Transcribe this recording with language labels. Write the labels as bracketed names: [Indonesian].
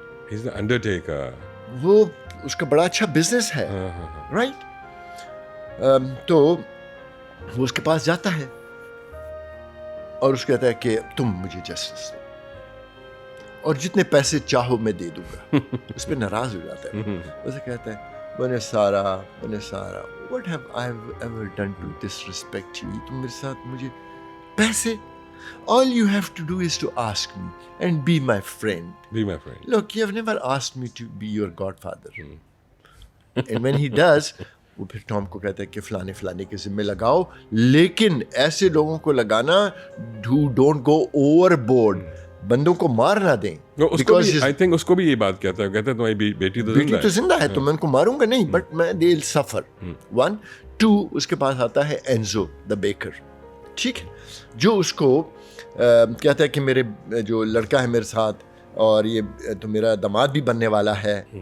[English] He is the undertaker. [Urdu] وہ اس کا بڑا اچھا بزنس ہے, رائٹ. تو وہ اس کے پاس جاتا ہے اور اس کہتا ہے کہ تم مجھے جسٹس دو اور جتنے پیسے چاہو میں دے دوں گا. اس پہ ناراض ہو جاتا ہے. اسے کہتا ہے بنسارا [English] what have I ever done to disrespect you? [Urdu] تم میرے ساتھ مجھے پیسے, [English] all you have to do is to ask me and be my friend. Be my friend. Look, you have never asked me to be your godfather. And when he does, [Urdu] وہ پھر Tom کو کہتا ہے کہ فلانے کے ذمہ لگاؤ, لیکن ایسے لوگوں کو لگانا [English] who don't go overboard, [Urdu] بندوں کو مار نہ دیں. [English] I think [Urdu] اس کو بھی یہ بات کہتا ہے, کہتا ہے تمہاری بیٹی تو زندہ ہے, تو میں ان کو ماروں گا نہیں, بٹ میں [English] they'll suffer. [Urdu] 1 2 اس کے پاس آتا ہے اینزو دا بیکر, ٹھیک ہے, جو اس کو کہتا ہے کہ میرے جو لڑکا ہے میرے ساتھ, اور یہ تو میرا داماد بھی بننے والا ہے.